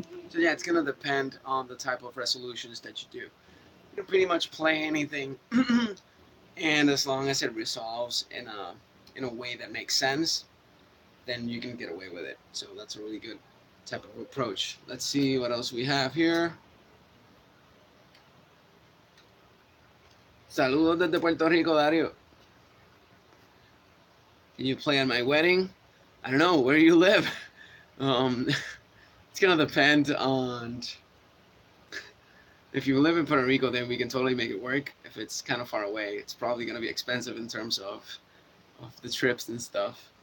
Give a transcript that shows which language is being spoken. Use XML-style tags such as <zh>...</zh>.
<en>So yeah, it's gonna depend on the type of resolutions that you do. You can pretty much play anything, and as long as it resolves in a way that makes sense, then you can get away with it. So that's a really good type of approach. Let's see what else we have here.</en> <es>Saludos desde Puerto Rico, Dario.</es> <en>Can you play on my wedding? I don't know. Where do you live? It's gonna depend on. If you live in Puerto Rico, then we can totally make it work. If it's kind of far away, it's probably gonna be expensive in terms of the trips and stuff.</en>